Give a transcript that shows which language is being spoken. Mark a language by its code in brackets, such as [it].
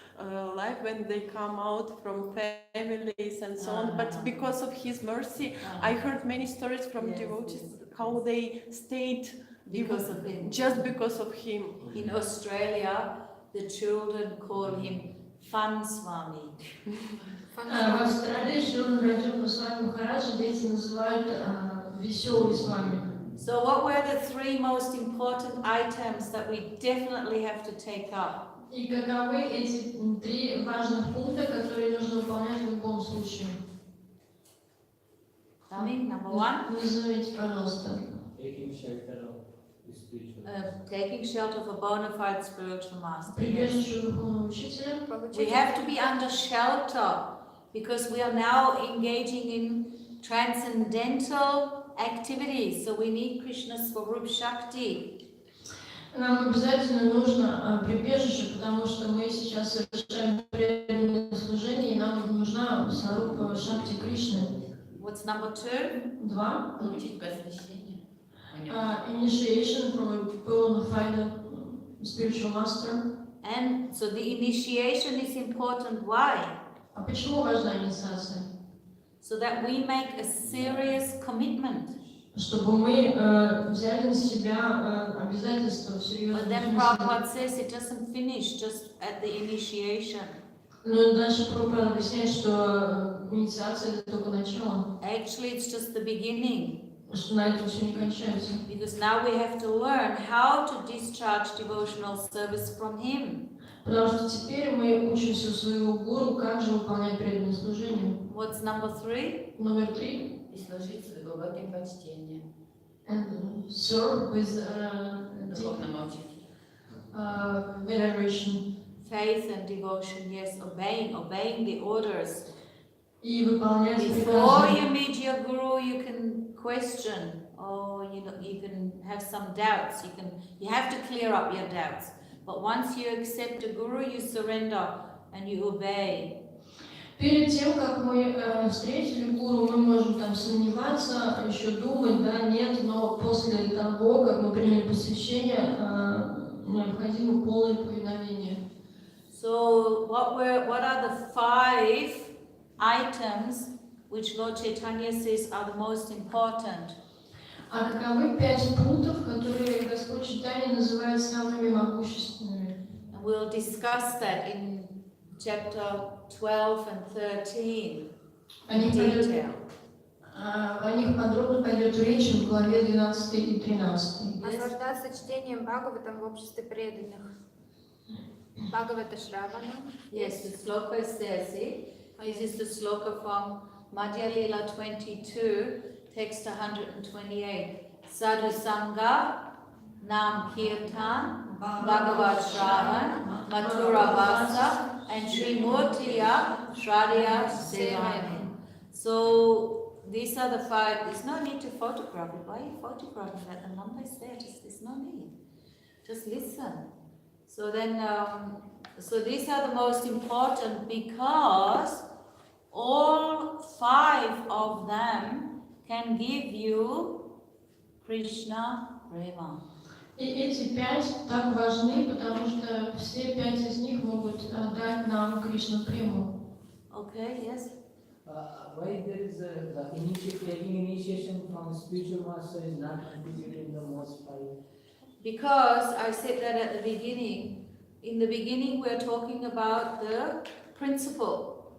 [en] life when they come out from families and so on. But because of His mercy, I heard many stories from devotees how they stayed because of him. Just because of Him. In Australia, the children call him Fun Swami. [ru] В Австралии Шрила Раджа Госвами Махараджа дети называют веселый с вами. [en] So what were the three most important items that we definitely have to take up? [ru] И каковы эти три важных пункта, которые нужно выполнять в любом случае? [en] Number one. [ru] Назовите, пожалуйста. [en] Taking shelter of spiritual. Taking shelter of a bona fide spiritual master. [ru] Прибежище духовного учителя. [en] We have to be under shelter because we are now engaging in transcendental activities. So we need Krishna's Swarup Shakti. [ru] Нам обязательно нужно прибежище, потому что мы сейчас совершаем преданное служение, и нам нужна Сварупа Шакти Кришны. [en] What's number two? 2. [ru] Получить посвящение. [en] Initiation from a bona fide spiritual master. And so the initiation is important. Why? [ru] А почему важна инициация? [en] So that we make a serious commitment. [ru] Чтобы мы взяли на себя обязательства в серьезном [en] But then [ru] смысле. [en] Prabhupada says it doesn't finish just at the initiation. [ru] Но дальше Прабхупада объясняет, что инициация это только начало. [en] Actually, it's just the beginning. [ru] Что на этом все не кончается. [en] Because now we have to learn how to discharge devotional service from him. [ru] Потому что теперь мы учимся у своего гуру, как же выполнять преданное служение. [en] What's number 3? [ru] Номер 3. И служить с глубоким почтением. [en] And serve with [ru] Духовному учителю. [en] veneration. Faith and devotion, yes, obeying the orders. [ru] И выполнять [en] Before [ru] приказы. [en] you meet your guru, you can question, or you can have some doubts. You have to clear up your doubts. But once you accept a guru, you surrender and you obey. [ru] Перед тем, как мы встретили гуру, мы можем там сомневаться, еще думать, да, нет, но после того, как мы приняли посвящение, необходимо полное повиновение. [en] So what are the 5 items which Lord Chaitanya says are the most important? [ru] А каковы 5 пунктов, которые Господь Чайтанья называет самыми могущественными? [en] And we'll discuss that in chapter 12 and 13 in detail. [ru] О них подробно пойдет речь в главе 12 и 13. Наслаждаться чтением Бхагаватам в обществе преданных. Бхагавата Шравана. [en] Yes, the sloka is there, see? This is the sloka from Madhya Lila 22, text 128. [sa] Sadhu Sangha, Nam Kirtan, Bhagavad Shravan, Mathura Vasa, and Sri Murtiya Shradya Sevani. [en] So these are the 5. There's no need to photograph it. Why are you photographing that? The number is there. There's no need. Just listen. So then, so these are the most important because all 5 of them can give you Krishna Prema. [ru] И эти 5 так важны, потому что все 5 из них могут дать нам Кришна Прему. [en] Okay, yes? Why there is taking initiation from spiritual master is not included in the most 5? Because I said that at the beginning. In the beginning, we're talking about the principle.